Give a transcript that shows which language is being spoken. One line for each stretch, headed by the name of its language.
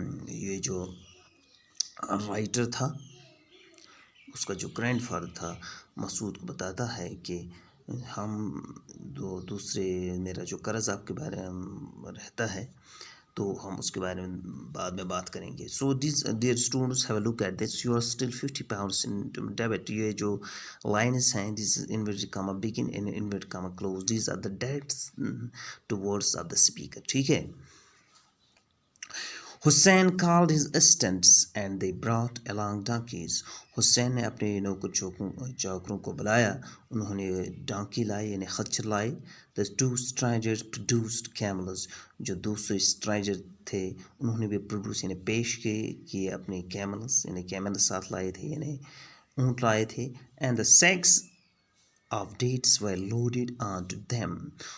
Hindi: ये जो राइटर था उसका जो ग्रैंडफादर था मसूद को बताता है कि हम दूसरे मेरा जो कर्ज आपके बारे में रहता है तो हम उसके बारे में बाद में बात करेंगे।
English: So this dear students have a look at this. You are still 50 pounds in debit.
Hindi: ये जो लाइन्स हैं
English: This inverted comma begin in inverted comma close, these are the dates towards of the speaker.
Hindi: ठीक है।
English: Hussain called his assistants and they brought along donkeys।
Hindi: Hussain ने अपने नौकर चाकरों को बुलाया, उन्होंने डोंकी लाई यानी खच्चर लाई।
English: The two strangers produced camels।
Hindi: जो दूसरे स्ट्रेंजर थे उन्होंने भी प्रोड्यूस यानी पेश किए अपने कैमल्स यानी कैमल साथ लाए थे यानी ऊँट लाए थे।
English: And the sacks of dates were loaded onto them।